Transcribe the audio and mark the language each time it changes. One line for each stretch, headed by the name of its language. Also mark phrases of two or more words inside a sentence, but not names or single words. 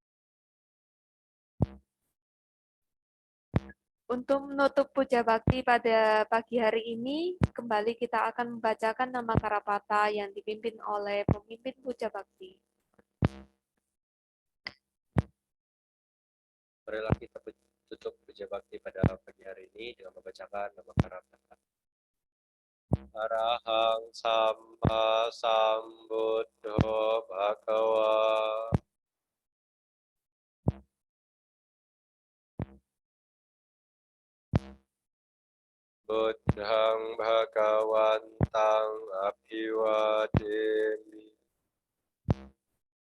Indonesian: Untuk menutup Puja Bakti pada pagi hari ini, kembali kita akan membacakan nama Karapata yang dipimpin oleh pemimpin Puja Bakti. Marilah kita tutup Puja Bakti pada pagi hari ini dengan membacakan nama Karapata.
Pali: Arahang Samma Sambuddho Bhagawa. Buddhang Bhagawantang Abhiwademi.